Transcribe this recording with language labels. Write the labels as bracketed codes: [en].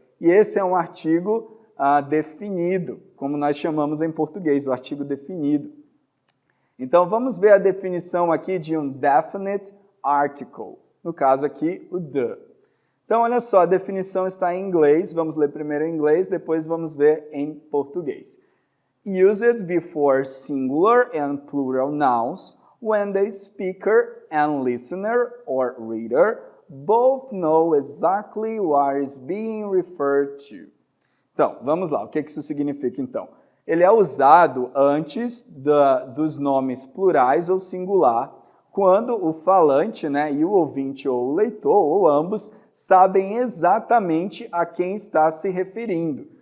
[pt] E esse é um artigo definido, como nós chamamos em português, o artigo definido. Então vamos ver a definição aqui de um definite article. No caso aqui, o the. Então, olha só, a definição está em inglês. Vamos ler primeiro em inglês, depois vamos ver em português. [en] Used before singular and plural nouns when the speaker and listener or reader both know exactly what is being referred to. [pt] Então, vamos lá. O que isso significa, então? Ele é usado antes dos nomes plurais ou singular, quando o falante, né, e o ouvinte ou o leitor, ou ambos, sabem exatamente a quem está se referindo.